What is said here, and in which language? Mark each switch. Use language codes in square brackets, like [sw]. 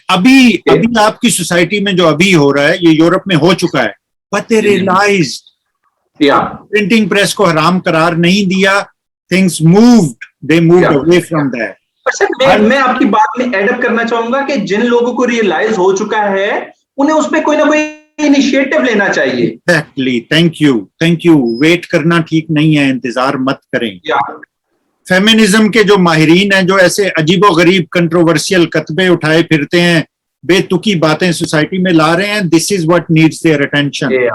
[ur] ابھی آپ کی سوسائٹی میں جو ابھی ہو رہا ہے یہ یورپ میں ہو چکا ہے, [en] but they realized [ur] printing press کو حرام قرار نہیں دیا. [en] things moved, they moved away from that. [ur] میں آپ کی بات میں ایڈ اپ کرنا چاہوں گا کہ جن لوگوں کو ریئلائز ہو چکا ہے انہیں اس پہ کوئی نہ کوئی انیشیٹو لینا چاہیے. [en] Exactly. Thank you. [ur] ویٹ کرنا ٹھیک نہیں ہے, انتظار مت کریں. فیمنزم کے جو ماہرین ہیں جو ایسے عجیب و غریب کنٹروورسیل کتبے اٹھائے پھرتے ہیں, بے تکی باتیں سوسائٹی میں لا رہے ہیں, [en] this is what needs their attention.